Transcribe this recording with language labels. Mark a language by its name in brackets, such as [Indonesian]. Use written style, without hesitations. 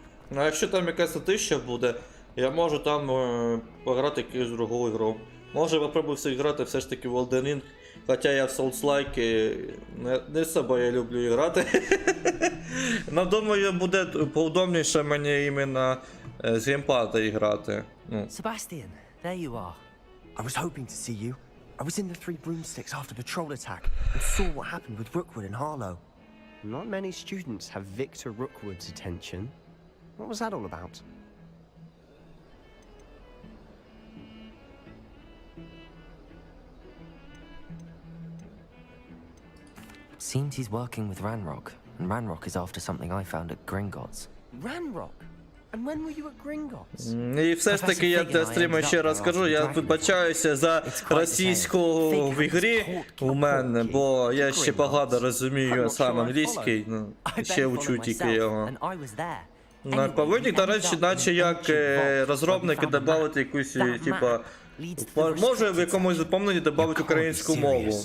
[Ukrainian] Ну а якщо там якась затища буде, я можу там пограти якусь другу ігру. Може попробую всіх грати все ж таки в Elden Ring, хоча я в Souls-like не особо я люблю грати. Но думаю, буде поудобніше мені іменно з геймпада грати. [English] Sebastian, there you are. I was hoping to see you. I was in the Three Broomsticks after the troll attack and saw what happened with Rookwood and Harlow. Not many students have Victor Rookwood's attention. What was that all about? Seems he's working with Ranrock, and Ranrock is after something I found at Gringotts. Ranrock? And when were you at Gringotts? [Ukrainian] І все ж таки я для стріму ще раз скажу, я вибачаюся за російську в ігрі у мене, бо я ще погано розумію сам англійський, ну, ще учу тільки його. [English] And I was there. [Ukrainian] Повинні, до речі, наче як розробники додати якусь, типа, може в якомусь доповненні додати українську мову.